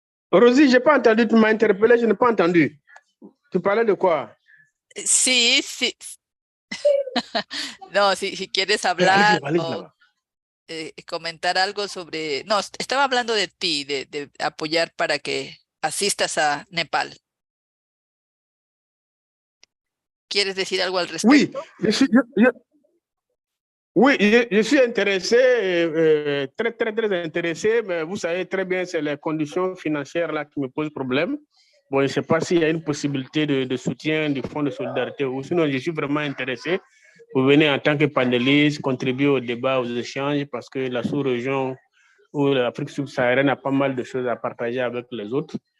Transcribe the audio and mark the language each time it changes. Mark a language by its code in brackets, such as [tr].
[fr] Rosie, j'ai pas entendu, tu m'as interpellé, je n'ai pas entendu. Tu parlais de quoi? [es] Sí. No, si quieres hablar o comentar algo sobre... No, estaba hablando de ti, de apoyar para que asistas a Nepal. ¿Quieres decir algo al respecto? [fr] Oui, je suis intéressé, très intéressé, mais vous savez très bien, c'est les conditions financières là qui me posent problème. Bon, je ne sais pas s'il y a une possibilité de soutien du Fonds de solidarité, ou sinon je suis vraiment intéressé pour venir en tant que panéliste, contribuer au débat, aux échanges, parce que la sous-région ou l'Afrique subsaharienne a pas mal de choses à partager avec les autres.